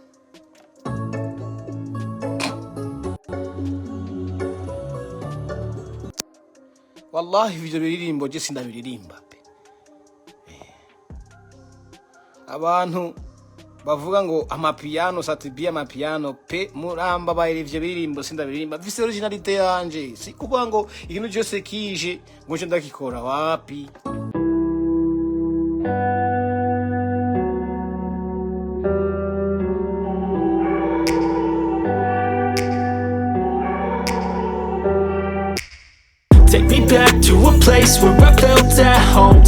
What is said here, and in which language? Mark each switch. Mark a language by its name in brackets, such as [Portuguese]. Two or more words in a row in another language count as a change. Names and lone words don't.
[Rundi] Wallahi ivyo biririmbo je sindabiririmba pe. Abantu bavuga ngo amapiano satibia amapiano pe muramba bayire ivyo biririmbo sindabiririmba. Vise originalite yanje. Si kuvuga ngo ikintu cyose kije ngo nje ndakikora wapi. [English] Take me back to a place where I felt at home.